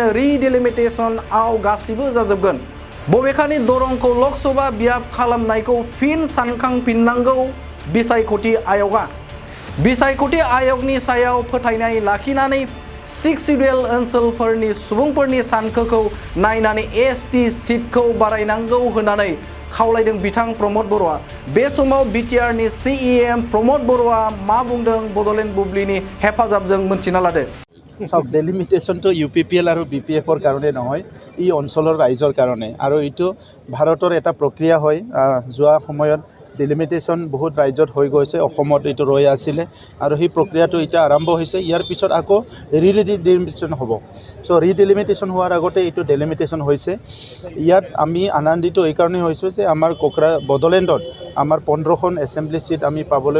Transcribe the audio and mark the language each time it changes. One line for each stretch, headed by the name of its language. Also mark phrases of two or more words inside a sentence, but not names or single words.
Bodo: Delimitation-आव गासिबो जाजोबगोन बबेखानि दरंखौ लकसभा बियाब खालामनायखौ फिन सानखांफिननांगौ बिसायख'थि आय'गआ बिसायख'थि आय'गनि सायाव फोथायनाय लाखिनानै 6 सिडुल ओनसोलफोरनि सुबुंफोरनि सानखोखौ नायनानै ST सिटखौ बारायनांगौ होननानै खावलायदों बिथां प्रमद बर'आ बे समाव BTR नि CEM प्रमद बर'आ मा बुंदों बड'लेण्ड बुब्लिनि हेफाजाबजों मोनथिना लादो
Assamese: সব ডেলিমিটেশ্যনটো UPPL আৰু BPFৰ কাৰণে নহয় ই অঞ্চলৰ ৰাইজৰ কাৰণে আৰু এইটো ভাৰতৰ এটা প্ৰক্ৰিয়া হয় যোৱা সময়ত ডেলিমিটেশ্যন বহুত ৰাজ্যত হৈ গৈছে অসমত এইটো ৰৈ আছিলে আৰু সেই প্ৰক্ৰিয়াটো এতিয়া আৰম্ভ হৈছে ইয়াৰ পিছত আকৌ ৰিডেলিমিটেশ্যন হ'ব সো ৰিডেলিমিটেশ্যন হোৱাৰ আগতে এইটো ডেলিমিটেশ্যন হৈছে ইয়াত আমি আনন্দিত এই কাৰণে হৈছোঁ যে আমাৰ বডলেণ্ডত আমাৰ 15খন
English: assembly seat
Assamese: আমি পাবলৈ